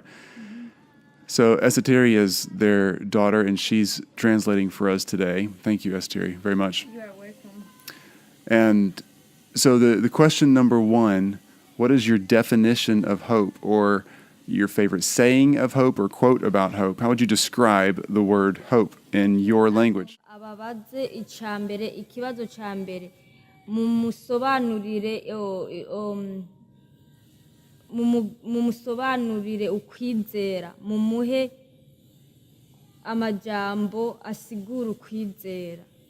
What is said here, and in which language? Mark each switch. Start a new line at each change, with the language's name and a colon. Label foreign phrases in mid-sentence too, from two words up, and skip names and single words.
English: So Esateri is their daughter, and she's translating for us today. Thank you, Esateri, very much. You are welcome. And so the question number one, what is your definition of hope, or your favorite saying of hope or quote about hope? How would you describe the word hope in your language?
Rundi: Ababaze icambere ikibazo cambere mumusobanurire mumusobanurire ukwizera mumuhe amajambo asigura ukwizera.